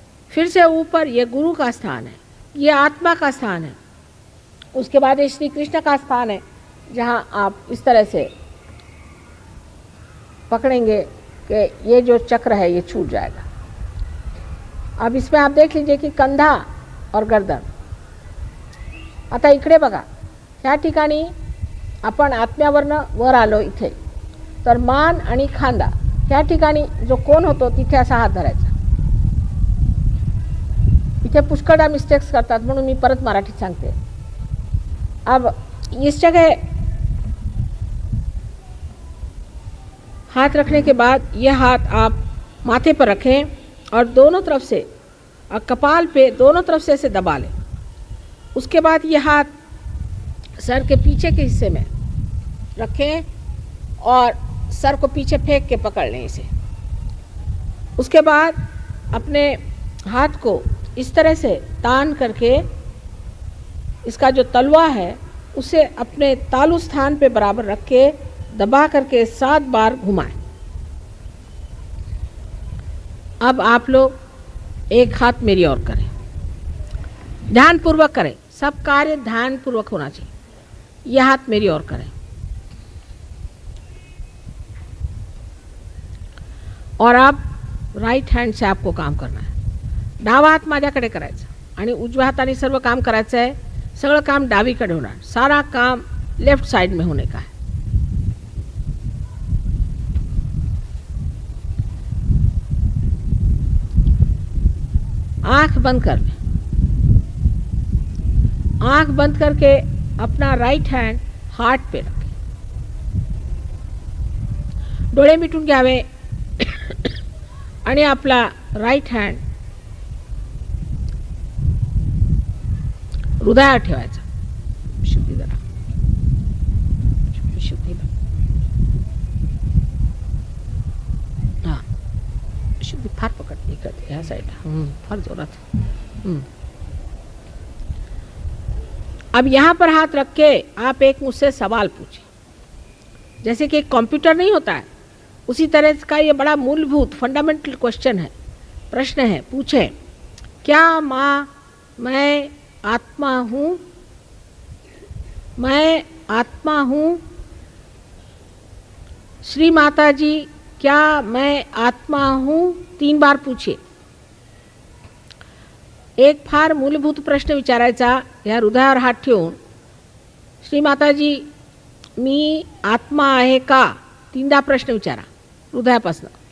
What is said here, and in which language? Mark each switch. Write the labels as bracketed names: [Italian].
[Hindi] फिर से ऊपर ये गुरु का स्थान है, ये आत्मा का स्थान है. उसके बाद ये श्री कृष्ण का स्थान है, जहाँ आप इस तरह से पकड़ेंगे कि ये जो चक्र है ये छूट जाएगा. अब इसमें आप देख लीजिए की कंधा और गर्दन. [Marathi] आता इकडे बघा, ह्या ठिकाणी आपण आत्म्यावरनं वर आलो इथे, तर मान आणि खांदा ह्या ठिकाणी जो कोण होतो तिथे असा हात धरायचा. इथे पुष्कळदा मिस्टेक्स करतात म्हणून मी परत मराठीत सांगते. [Hindi] अब इस जगह हाथ रखने के बाद ये हाथ आप माथे पर रखें और दोनों तरफ से और कपाल पे दोनों तरफ से ऐसे दबा लें. उसके बाद ये हाथ सर के पीछे के हिस्से में रखें और सर को पीछे फेंक के पकड़ लें इसे. उसके बाद अपने हाथ को इस तरह से तान करके इसका जो तलवा है उसे अपने तालु स्थान पे बराबर रख के दबा करके 7 बार घुमाएं. अब आप लोग एक हाथ मेरी ओर करें, ध्यानपूर्वक करें. सब कार्य ध्यानपूर्वक होना चाहिए. यह हाथ मेरी ओर करें और आप राइट हँड से आपको काम करना है. [Marathi] डावा हात माझ्याकडे करायचा आणि उजव्या हाताने सर्व काम करायचं आहे. सगळं काम डावीकडे होणार. [Hindi] सारा काम लेफ्ट साइड में होने का है. आंख बंद कर लें. आंख बंद करके अपना राइट हैंड हार्ट पे रखें. [Marathi] डोळे मिटून घ्यावे आणि आपला राइट हँड हृदयावर ठेवायचा. शुद्धी जरा शुद्धी. हां, शुद्धी फार पकडते इकडे ह्या साईडला, फार जोरात. [Hindi] अब यहाँ पर हाथ रख के आप एक मुझसे सवाल पूछिए. जैसे कि एक कंप्यूटर नहीं होता है, उसी तरह का ये बड़ा मूलभूत फंडामेंटल क्वेश्चन है, प्रश्न है. पूछे, क्या माँ मैं आत्मा हूँ? मैं आत्मा हूँ. श्री माता जी क्या मैं आत्मा हूँ? 3 बार पूछिए. [Marathi] एक फार मूलभूत प्रश्न विचारायचा या हृदयावर हात ठेवून, श्री माताजी मी आत्मा आहे का? 3दा प्रश्न विचारा हृदयापासून.